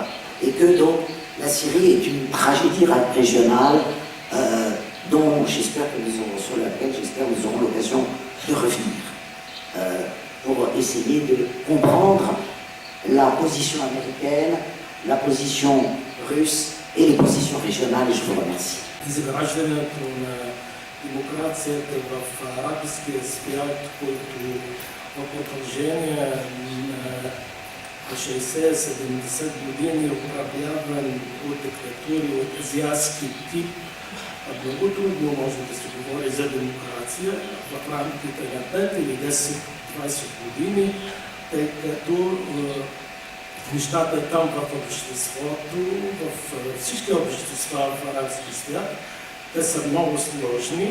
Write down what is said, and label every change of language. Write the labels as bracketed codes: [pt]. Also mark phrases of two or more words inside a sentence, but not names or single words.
[fr] Et que donc, la Syrie est une tragédie régionale sur laquelle j'espère nous aurons l'occasion de revenir pour essayer de comprendre la position américaine, la position russe et les positions régionales. Je vous remercie. [bg] Изграждането на демокрацията в арабския свят, който в продължение на 60-70 години е управляван от диктатури от азиатски тип, много трудно може да се говори за демокрация в рамките на 5 или 10-20 години, тъй като нещата там в обществото, в всички общества в арабски свят, те са много сложни.